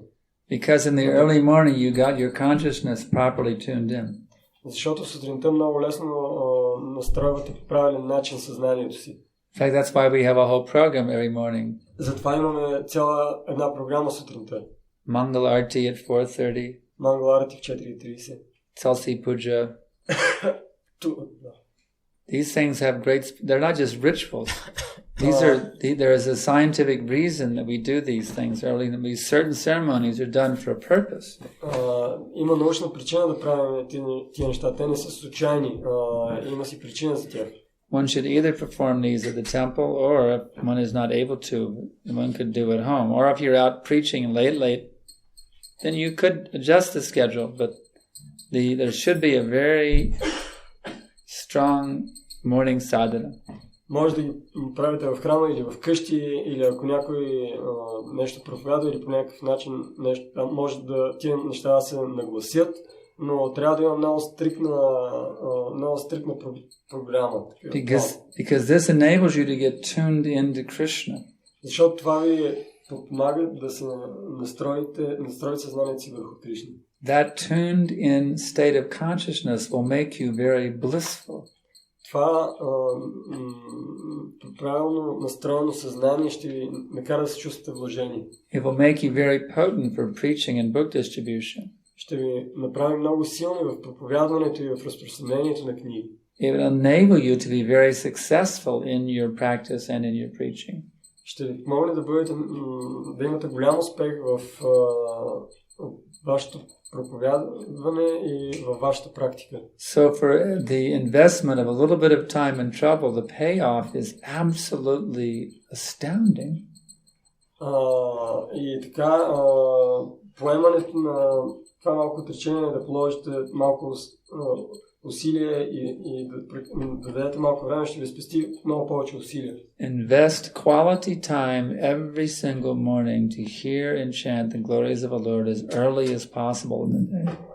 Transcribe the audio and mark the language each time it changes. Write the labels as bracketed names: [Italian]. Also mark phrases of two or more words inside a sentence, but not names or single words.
[English] Because in the early morning you got your consciousness properly tuned in. [Bulgarian] Защото сутринта много лесно настройвате по правилен начин съзнанието си. [English] In fact, that's why we have a whole program every morning. [Bulgarian] Затова имаме цяла една програма сутринта. [English] Mangal Arti at 4:30. [Bulgarian] Mangala Arti в 4:30. [English] Tulsi Puja. These things have they're not just rituals. There is a scientific reason that we do these things early. Certain ceremonies are done for a purpose. [Bulgarian] Има научна причина да правим тия неща. Те не са случайни. Има си причина за тях. [English] One should either perform these at the temple, or if one is not able to, one could do at home. Or if you're out preaching late, then you could adjust the schedule. But there should be a very strong morning sadhana. [Bulgarian] Може да ги правите в храма или в къщи, или ако някой нещо проповядва или по някакъв начин може да тия неща да се нагласят, но трябва да има много стрикна програма. [English] Because this enables you to get tuned into Krishna. [Bulgarian] Защото това ви помага да се настроите съзнанието си върху Кришна. [English] That tuned in state of consciousness will make you very blissful. [Bulgarian] Това правилно настроено съзнание ще ви накара да се чувствате блажени. [English] It will make you very potent for preaching and book distribution. [Bulgarian] Ще ви направи много силни в проповядването и в разпространението на книги. [English] It will enable you to be very successful in your practice and in your preaching. [Bulgarian] Ще ви помогне да имате голям успех в вашето проповядване и във вашата практика. [English] So for the investment of a little bit of time and trouble, the payoff is absolutely astounding. [Bulgarian] И така, поемането на това малко отречение, да положите малко усилие и да дадете малко време, ще ви спести много повече усилия. [English] Invest quality time every single morning to hear and chant the glories of the Lord as early as possible in the day.